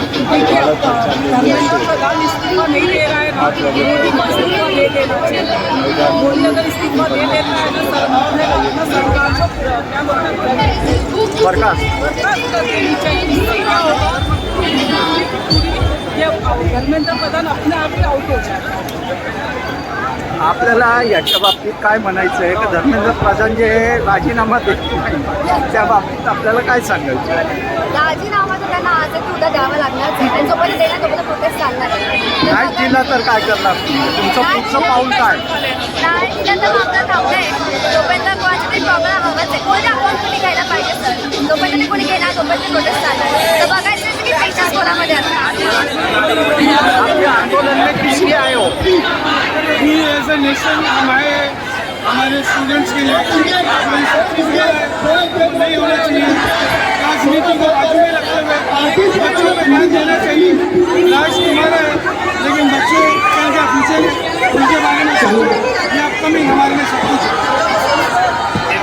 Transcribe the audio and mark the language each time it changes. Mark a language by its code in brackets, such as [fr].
[hi] देखिए, धर्मेंद्र प्रधान इस्तीफा नहीं दे रहा है, मोदी को इस्तीफा दे देना चाहिए। मोदी अगर इस्तीफा दे देता है तो सरकार को क्या बोलते हैं, बर्खास्त कर देनी चाहिए। इससे क्या होगा, ये धर्मेंद्र प्रधान अपने आप ही आउट हो जाएगा। [mr] आपल्याला याच्या बाबतीत काय म्हणायचं आहे की धर्मेंद्र प्रधान जे राजीनामा देत नाही त्या बाबतीत आपल्याला काय सांगायचं आहे? राजीनामा तर त्यांना आज की उद्या द्यावा लागणारच आहे आणि जोपर्यंत देणार तोपर्यंत प्रोटेस्ट चालणार आहे. नाही दिला तर काय करणार तुम्ही? तुमचं पुढचं पाऊल काय? नाही दिलं तर आपलं थांबलंय जोपर्यंत कोणाचा तरी प्रॉब्लेम हवाच आहे. कोणी अकाउंटमध्ये घ्यायला पाहिजे सर. जोपर्यंत ते कोणी घेणार तोपर्यंत प्रोटेस्ट चालणार आहे. तर बघायचं की पैशाच कोणामध्ये [hi] आपके आंदोलन में किस लिए आए हो? [en] We as a nation [hi] हमारे स्टूडेंट्स के लिए नहीं होना चाहिए। राजनीति को बाजू में रखते हुए बच्चों पे ध्यान देना चाहिए। राष्ट्र हमारा है लेकिन बच्चे क्या फ्यूचर उनके बारे में सोचो। ये अपकमिंग हमारे लिए सब कुछ है।